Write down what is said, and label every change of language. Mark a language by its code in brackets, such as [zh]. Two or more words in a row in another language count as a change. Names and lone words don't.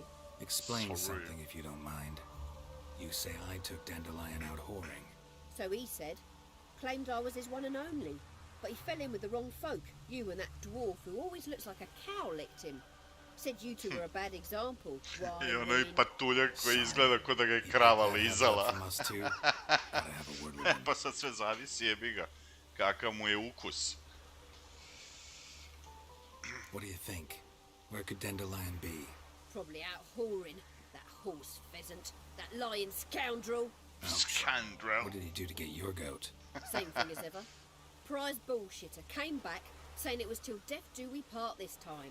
[en] Explain something if you don't mind. You say I took Dandelion out whoring. So he said. Claimed I was his one and only. But he fell in with the wrong folk. You and that dwarf who always looks like a cow licked him. Said you two were a bad example. Why, [sr] I ono I patuljak koji izgleda ko da ga je krava lizala. Pa sad sve zavisi, jebi ga. Kakav mu je ukus. [en] What do you think? Where could Dandelion be? Probably out whoring. That horse pheasant. That lying scoundrel. Scoundrel. What did he do to get your goat? Same thing as ever. Prize bullshitter came back saying it was till death do we part this time.